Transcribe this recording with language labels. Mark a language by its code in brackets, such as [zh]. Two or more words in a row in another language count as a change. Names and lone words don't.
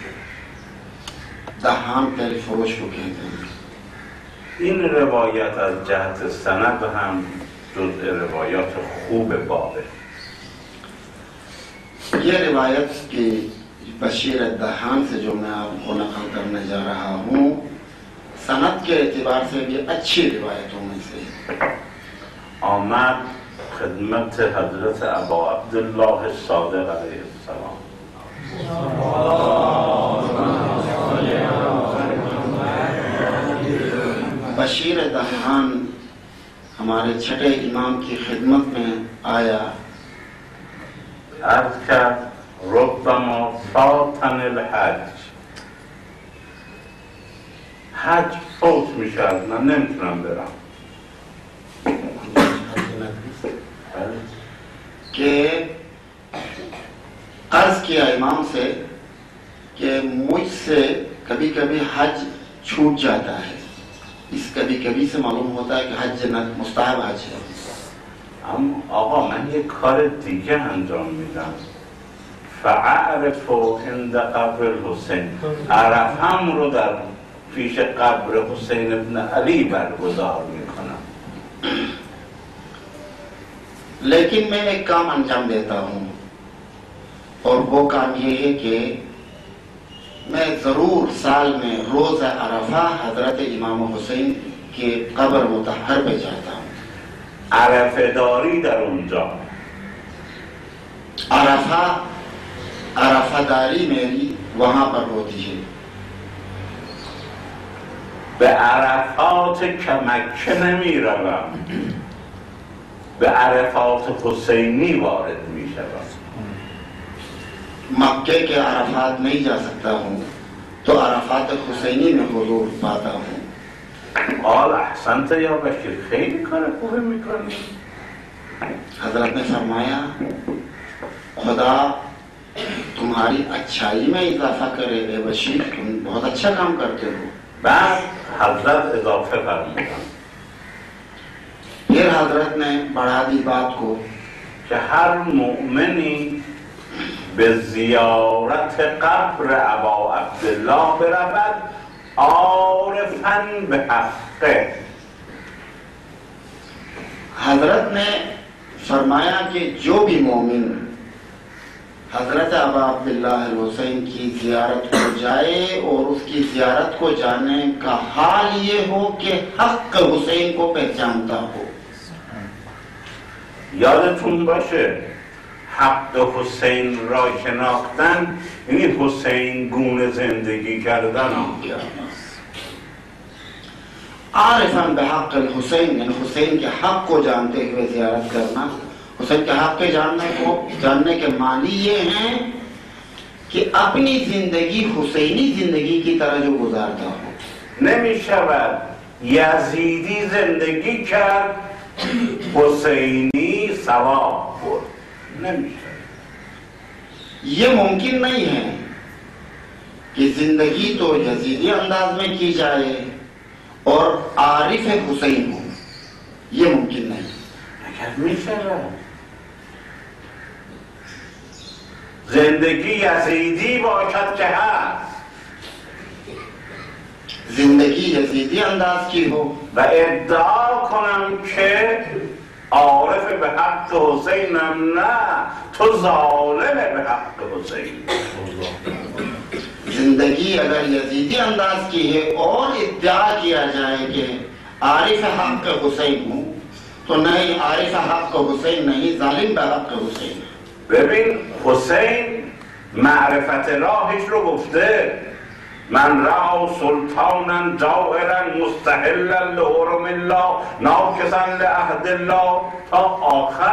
[ur] دہان تیل فروش کو کہتے ہیں. [fa] این روایت از جهت سند هم جزء روایات خوب بابه. [ur] یہ روایت کی بشیر دہان سے جو میں آپ کو نقل کرنے جا رہا ہوں، سند کے اعتبار سے بھی اچھی روایتوں میں سے [fa] آمد خدمت حضرت ابا عبدالله صادق [ar] علیه السلام. [ur] بشیر دہان ہمارے چھٹے امام کی خدمت میں آیا. [fa] عرض کرد [ar] ربما فاتن الحج. [fa] حج فوت میشه، من نمیتونم برم. [ur] کہ عرض کیا امام سے کہ مجھ سے کبھی کبھی حج چھوٹ جاتا ہے. اس کبھی کبھی سے معلوم ہوتا ہے کہ حج مستحب حج ہے. [fa] اما آقا من یک کار دیگه انجام میدم. [ar] فاعرف عند قبر الحسین. [fa] عرفم رو در پیش قبر حسین ابن علی برگزار میکنم. [ur] لیکن میں ایک کام انجام دیتا ہوں اور وہ کام یہ ہے کہ میں ضرور سال میں روز عرفہ حضرت امام حسین کے قبر مطہر پہ جاتا ہوں. [fa] عرفه‌داری در اونجا. [ur] عرفہ‌داری میری وہاں پر ہوتی ہے. [fa] به عرفات مکه نمیروم، به عرفات حسینی وارد میشوم. [ur] مکے کے عرفات نہیں جا سکتا ہوں تو عرفات حسینی میں حضور پاتا ہوں. [ar] قال احسنت یا بشیر، [fa] خیلی کار خوبی میکنی. [ur] حضرت نے فرمایا خدا تمہاری اچھائی میں اضافہ کرے اے بشیر، تم بہت اچھا کام کرتے ہو. [fa] بعد حضرت اضافه فرمودن [ur] پھر حضرت نے بڑھا دی بات کو [fa] که هر مؤمنی به زیارت قبر ابا عبدالله برود [ar] عارفاً به حقه. [ur] حضرت نے فرمایا کہ جو بھی مومن حضرت ابا عبداللہ حسین کی زیارت کو جائے اور اس کی زیارت کو جانے کا حال یہ ہو کہ حق حسین کو پہچانتا ہو. [fa] یادتون باشه حق حسین را شناختن یعنی حسین گونه زندگی کردن. [ar] عارفاً بحق حسین [ur] یعنی حسین کے حق کو جانتے ہوئے زیارت کرنا. حسین کے حق کے جاننے کے معنی یہ ہیں کہ اپنی زندگی حسینی زندگی کی طرح جو گزارتا ہو. [fa] نمیشود یزیدی زندگی کرد حسینی ثواب برد، نمیشود. [ur] یہ ممکن نہیں ہے کہ زندگی تو یزیدی انداز میں کی جائے اور عارف حسین ہو، یہ ممکن نہیں. [fa] اگر میشود زندگی یزیدی باشد که هست [ur] زندگی یزیدی انداز کی ہو [fa] و ادعا کنم که عارف به حق حسینم، نه تو ظالم به حق حسین. [ur] زندگی اگر یزیدی انداز کی ہے اور ادعا کیا جائے کہ عارف حق حسین ہوں تو تو نہیں عارف حق حسین نہیں، ظالم [fa] به حق حسین. ببین حسین معرفت راهش رو گفته [ar] من را سلطانا جائرا مستحلا لحرم الله ناکسا لعهد الله [fa] تا آخر.